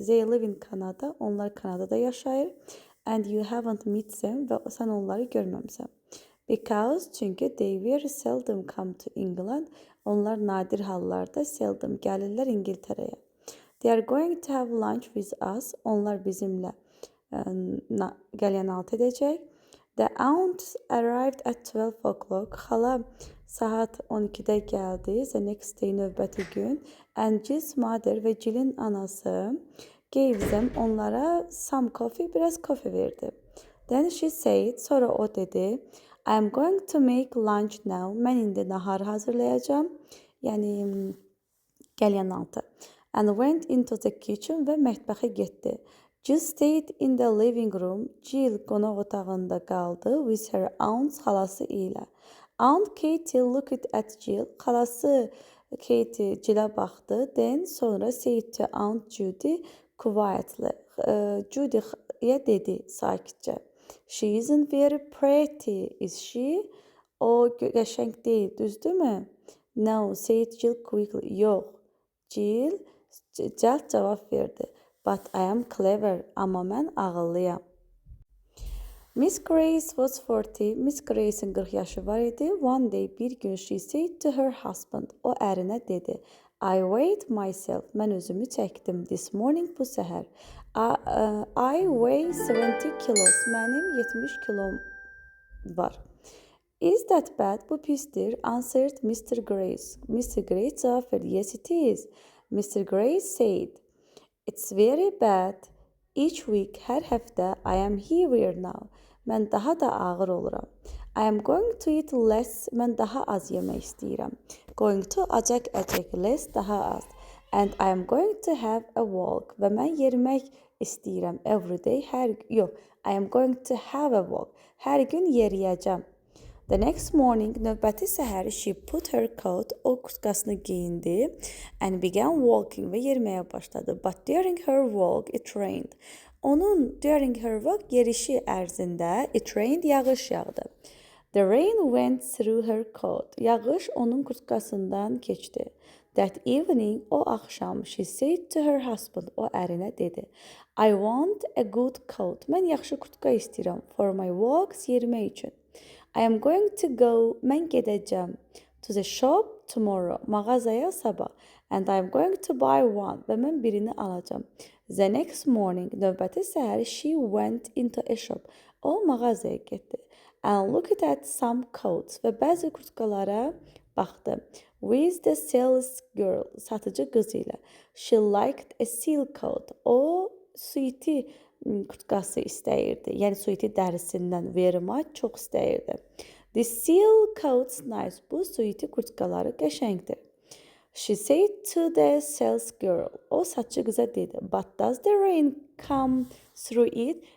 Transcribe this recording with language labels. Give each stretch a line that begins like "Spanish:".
English: They live in Canada.
Azerbaijani: Onlar Kanadada yaşayır.
English: And you haven't met them
Azerbaijani: və sən onları görməmsən.
English: Because
Azerbaijani: çünki
English: they very seldom come to England.
Azerbaijani: Onlar nadir hallarda
English: seldom
Azerbaijani: gəlirlər İngiltərəyə.
English: They are going to have lunch with us.
Azerbaijani: Onlar bizimlə qəlyanaltı edəcək.
English: The aunt arrived at 12 o'clock.
Azerbaijani: Xala saat 12-də gəldi.
English: The next day
Azerbaijani: növbəti gün.
English: And Jill's mother
Azerbaijani: və Jill'in anası
English: gave them
Azerbaijani: onlara
English: some coffee,
Azerbaijani: biraz kofe verdi.
English: Then she said,
Azerbaijani: sonra o dedi,
English: I am going to make lunch now.
Azerbaijani: Mən indi nahar hazırlayacağam. Yəni qəlyanaltı.
English: And went into the kitchen
Azerbaijani: və mətbəxə getdi.
English: Jill stayed in the living room.
Azerbaijani: Jill qonaq otağında qaldı
English: with her aunt,
Azerbaijani: xalası ilə.
English: Aunt Katie looked at Jill.
Azerbaijani: Xalası Katie Jill'a baxdı.
English: Then
Azerbaijani: sonra
English: said to Aunt Judy quietly.
Azerbaijani: Judy'yə dedi sakitcə.
English: She isn't very pretty, is she?
Azerbaijani: O qəşəng deyil, düzdürmü?
English: No, said Jill quickly.
Azerbaijani: Yox. Jill cəld cavab verdi.
English: But I am clever,
Azerbaijani: amma mən ağıllıyam.
English: Miss Grace was 40.
Azerbaijani: Miss Grace'in 40 yaşı var idi.
English: One day,
Azerbaijani: bir gün
English: she said to her husband.
Azerbaijani: O ərinə dedi.
English: I weighed myself.
Azerbaijani: Mən özümü çəkdim
English: this morning
Azerbaijani: bu səhər.
English: I weigh 70 kilos.
Azerbaijani: Mənim 70 kilom var.
English: Is that bad?
Azerbaijani: Bu pisdir.
English: Answered Mr. Grace.
Azerbaijani: Mr. Grace cavab verdi.
English: Yes, it is. Mr. Grace said, It's very bad. Each week,
Azerbaijani: hər həftə,
English: I am heavier now.
Azerbaijani: Mən daha da ağır oluram.
English: I am going to eat less.
Azerbaijani: Mən daha az yemək istəyirəm.
English: Going to acaq, less,
Azerbaijani: daha az.
English: And I am going to have a walk.
Azerbaijani: Və mən yerimək istəyirəm.
English: Every day, I am going to have a walk.
Azerbaijani: Hər gün yeriyəcəm.
English: The next morning,
Azerbaijani: növbəti səhər,
English: she put her coat,
Azerbaijani: o kurtkasını giyindi,
English: and began walking
Azerbaijani: və yeriməyə başladı.
English: But during her walk, it rained. During her walk,
Azerbaijani: yerişi ərzində,
English: it rained,
Azerbaijani: yağış yağdı.
English: The rain went through her coat.
Azerbaijani: Yağış onun kurtkasından keçdi.
English: That evening,
Azerbaijani: o axşam,
English: she said to her husband,
Azerbaijani: o ərinə dedi,
English: I want a good coat.
Azerbaijani: Mən yaxşı kurtka istəyirəm
English: for my walks,
Azerbaijani: yerimək üçün.
English: I am going to go,
Azerbaijani: mən gedəcəm,
English: to the shop tomorrow,
Azerbaijani: mağazaya sabah,
English: and I am going to buy one,
Azerbaijani: və mən birini alacağım.
English: The next morning,
Azerbaijani: növbəti səhər,
English: she went into a shop,
Azerbaijani: o mağazaya getdi,
English: and looked at some coats,
Azerbaijani: və bəzi kurtkalara baxdı.
English: With the sales girl,
Azerbaijani: satıcı qız ilə.
English: She liked a silk coat,
Azerbaijani: o suiti kurtkası istəyirdi. Yəni suiti dərisindən
English: very much
Azerbaijani: çox istəyirdi.
English: The silk coat's nice.
Azerbaijani: Bu suiti kurtkaları qəşəngdir.
English: She said to the sales girl.
Azerbaijani: O saççı qıza dedi.
English: But does the rain come through it?